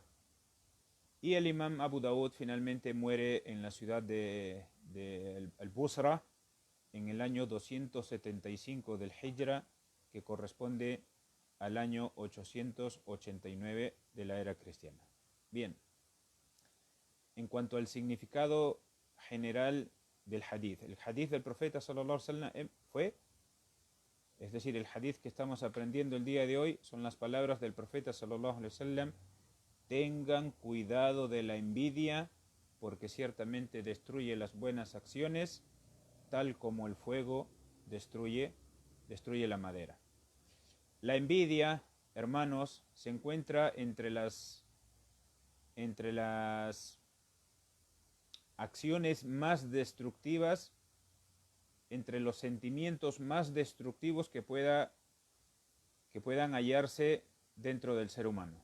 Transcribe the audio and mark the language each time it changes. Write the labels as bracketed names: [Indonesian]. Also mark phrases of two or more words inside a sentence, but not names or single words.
[Spanish] Y el imam Abu Daud finalmente muere en la ciudad de Al-Busra en el año 275 del Hijra, que corresponde al año 889 de la era cristiana. Bien, en cuanto al significado general del hadith, el hadith del profeta [Arabic] صلى الله عليه وسلم [Spanish] fue, es decir, el hadith que estamos aprendiendo el día de hoy son las palabras del profeta [Arabic] صلى الله عليه وسلم: [Spanish] tengan cuidado de la envidia, porque ciertamente destruye las buenas acciones, tal como el fuego destruye la madera. La envidia, hermanos, se encuentra entre las acciones más destructivas, entre los sentimientos más destructivos que puedan hallarse dentro del ser humano.